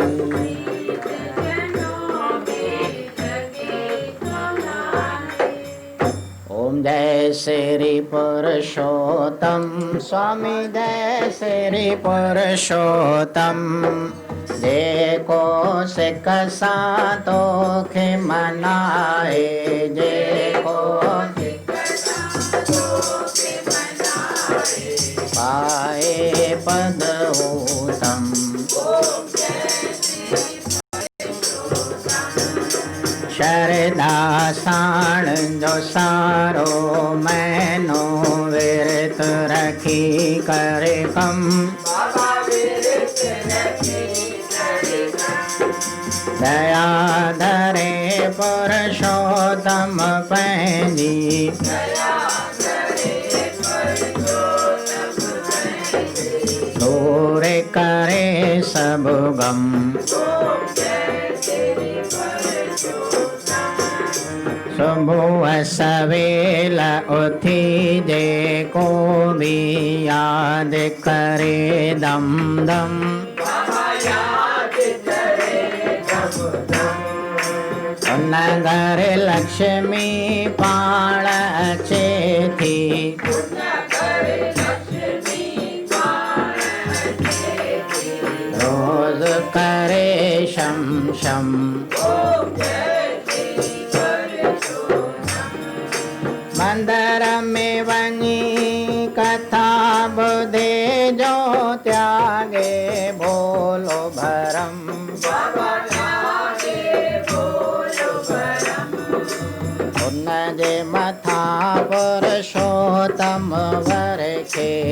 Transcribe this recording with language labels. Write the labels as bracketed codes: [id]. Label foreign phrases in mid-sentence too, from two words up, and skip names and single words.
[hi] ओम जय श्री पुरुषोत्तम स्वामी, जय श्री पुरुषोत्तम, [sd] जेको सिक सां तोखे मनाए, जेको पाए पद उत्तम। शरदा साण जो सारो महीनो विरत रखी करे कम, दया धरे पुरुषोत्तम पंहिंजी, दूर करे सब गम। सुबुह सवेल उथी जेको भी याद करे दम दम, उन घर लक्ष्मी पाण अचे थी, रोज करे शम शम। मंदिर में वञी कथा ॿुधे जो त्यागे भोलो भरम, उन जे मथा पुरुषोत्तम वरखे,